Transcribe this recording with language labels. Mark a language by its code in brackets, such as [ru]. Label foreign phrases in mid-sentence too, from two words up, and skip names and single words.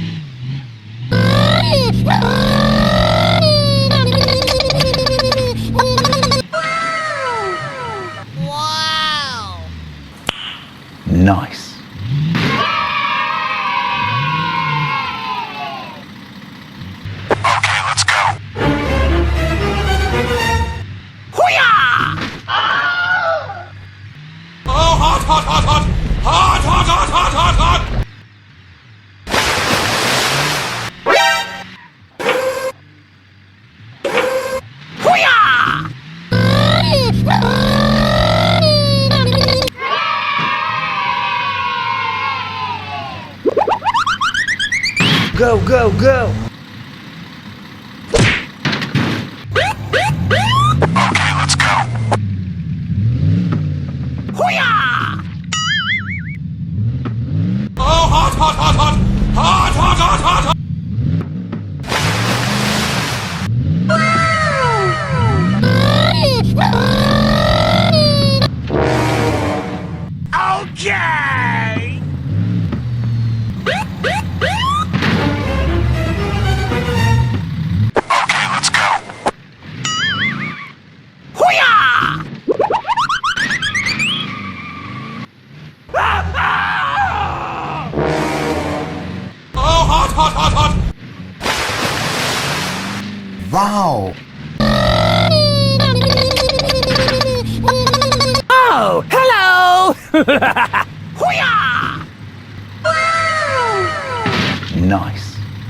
[en] Wow! Nice. Okay, let's go. Hoo-yah! Oh, hot, hot, hot, hot! Hot, hot, hot, hot, hot, hot! Hoo-yah! Go, go, go! Okay, let's go. Hoo-yah! Oh, hot, hot, hot, hot! Hot, hot, hot, hot, hot! Okay! Okay, let's go. Hoo-yah! Oh, hot, hot, hot, hot! Wow! Oh, hello! Hoo-yah! Nice.